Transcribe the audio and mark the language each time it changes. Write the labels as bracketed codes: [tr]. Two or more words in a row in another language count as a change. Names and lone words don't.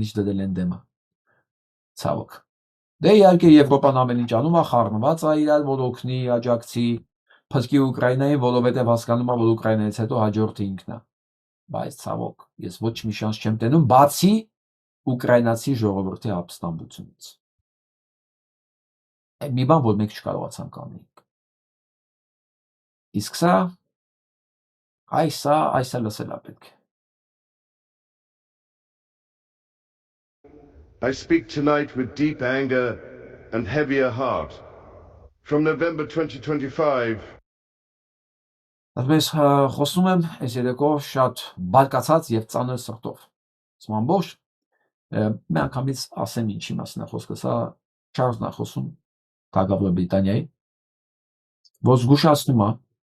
[hy] ինչ դրել են դեմը։ Ցավոք։ Դե իհարկե Եվրոպան ամեն ինչ անում է, խառնված է իրար, որ օգնի, աջակցի, փրկի Ուկրաինային, որովհետև հասկանում է, որ Ուկրաինայից հետո հաջորդը ինքն է։ Բայց ցավոք, ես ոչ մի շանս չեմ տենում, բացի ուկրաինացի ժողովրդի ապստամբությունից։ Մի բան, որ մենք չկարողացանք անել։ Իսկ սա լսել է պետք։ [en] I speak tonight with deep anger and heavier heart. From November 2025, [hy] Այսպես խոսում եմ այս երեկո շատ բարկացած եւ ծանր սրտով։ Ասում ամբողջ մի անգամից ասեմ ինչի մասն է խոսքը, սա Չարլզն է խոսում Թագավոր Բրիտանիայի, որ զգուշացնում է